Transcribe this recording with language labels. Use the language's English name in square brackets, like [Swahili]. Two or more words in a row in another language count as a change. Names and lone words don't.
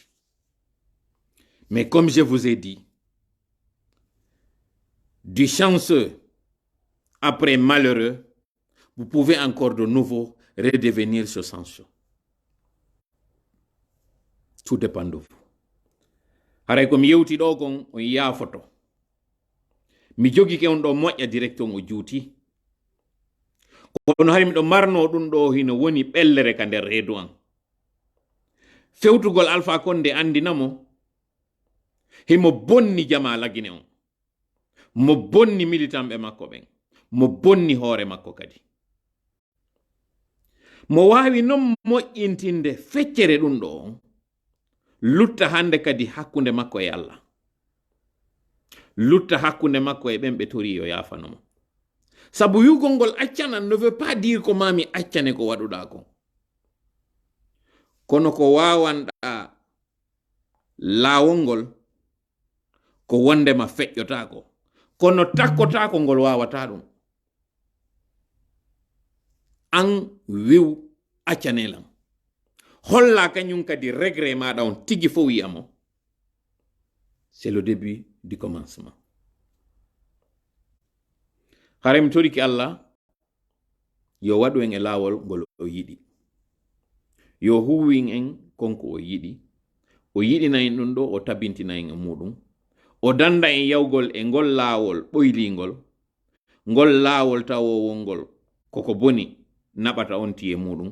[French] Mais comme je vous ai dit, du chanceux après malheureux, vous pouvez encore de nouveau redevenir ce chanceux. Tout dépend de vous. [Fula] Haray ko mi yewti ɗo kon on yaafoto. Mi jogi ke on ɗo moƴƴa direct on o juuti. Kono hari miɗo marno ɗum ɗo hino woni ɓellere ka nder reedu an. Fewtugol Alpha Condé andinamo himo bonni jama lagine on. Mo bonni militant ɓe makko ɓen. Mo bonni hoore makko kadi. Mo wawi non moƴƴintinde feccere ɗum ɗo on. Lutta hande kadi hakkunde makko e Allah. Lutta hakkunde makko e ɓen ɓe tori yo yafanomo. Sabu yugol ngol accana [French] ne veut pas dire [Fula] ko mami accane ko waɗuɗa ko. Kono ko wawanɗa laawol ngol ko wondema feƴƴotako. Kono takkotako ngol wawata ɗum. An wiw accanelam. Holla kanyum kadi regret maɗa on tigi fo wiyamo. [French] C'est le début du commencement. [Fula] Harem toriki Allah yo waɗu en e laawol ngol o yiɗi. Yo huwin en konko o yiɗi. O yiɗina en ɗum ɗo o tabintina en e muɗum. O danda en yawgol e ngol laawol ɓoylingol. Ngol laawol tawowol ngol koko boni naɓata on tiye muɗum.